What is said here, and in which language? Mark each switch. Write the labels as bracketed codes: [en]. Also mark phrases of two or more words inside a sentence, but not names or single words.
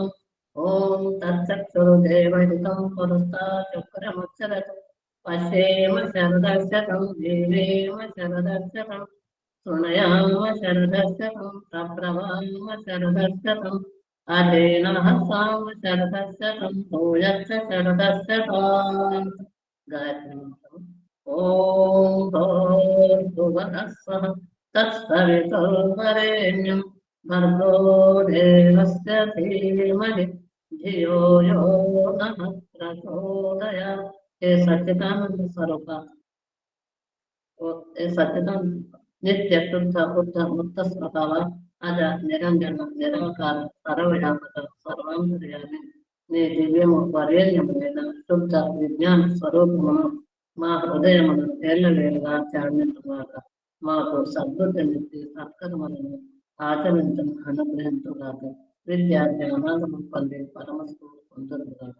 [sa] ఓం తచ్చక్షుర్దేవహితం పురస్తా చక్రముచ్చరతు పశ్యేమ శరదశతం జీవేమ శరదశతం శృణయామ శరదశతం ప్రబ్రవామ శరదశతం అధేనహసామ శరదశతం భూయచ్చ శరదశతం. [te] గాయత్రి మంత్రం. [sa] ఓం భూర్భువః స్వః తత్సవితుర్వరేణ్యం భర్గో దేవస్య ధీమహి ధియో యో నః ప్రచోదయాత్. हे सच्चिदानंद स्वरूप, हे सच्चिदानंद नित्य शुद्ध बुद्ध मुक्त स्वभाव अज निरंजन निराकार सर्वव्यापक सर्वांतर्यामी [te] నీ దివ్యము వరేణ్యమైన శుద్ధ విజ్ఞాన స్వరూపమును మా హృదయమును తేళ్లవేలుగా చాలించుగాక. మాకు సద్బుద్ధినిచ్చి సత్కర్మలను ఆచరించను అనుగ్రహించుగాక. విద్యా జ్ఞానాలను పొంది పరమస్సు పొందుగాక.